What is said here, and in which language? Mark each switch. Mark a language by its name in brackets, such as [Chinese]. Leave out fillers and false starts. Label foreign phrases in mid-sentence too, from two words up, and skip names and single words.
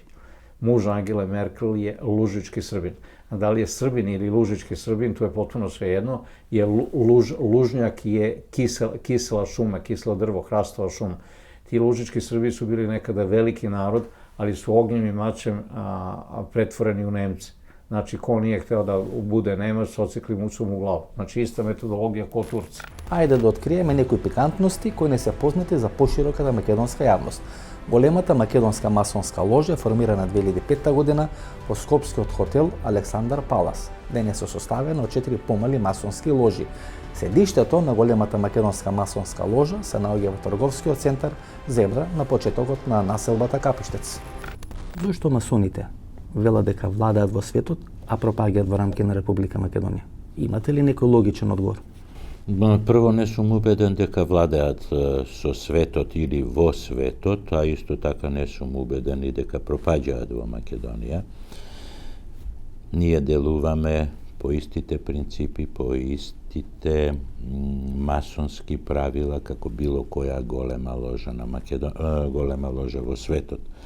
[Serbian] Muž Angele Merkel je Lužički Srbin. A da li je Srbin ili Lužički Srbin, to je potpuno svejedno, jer lužnjak je kisela šuma, kiselo drvo, hrastova šuma. Ti Lužički Srbi su bili nekada veliki narod, ali su ognjem i mačem pretvoreni u Nemce. Znači, ko nije hteo da bude Nemac, ocikli mucom u glavu. Znači, ista metodologija ko Turci. [Macedonian] Ајде да откриеме некои пикантности кои не се познати за пошироката македонска јавност. Големата македонска масонска ложа е формирана 2005 година во скопскиот хотел Александар Палас. Денес е составена од 4 помали масонски ложи. Седиштето на големата македонска масонска ложа се наоѓа во трговскиот центар Зебра на почетокот на населбата Капиштец. Зошто масоните велат дека владеат во светот, а пропаѓаат во рамки на Република Македонија? Имате ли некој логичен одговор? Прво, не сум убеден дека владеат со светот или во светот, а исто така не сум убеден и дека пропаѓаат во Македонија. Ние делуваме по истите принципи, по истите масонски правила како било која голема ложа голема ложа во светот.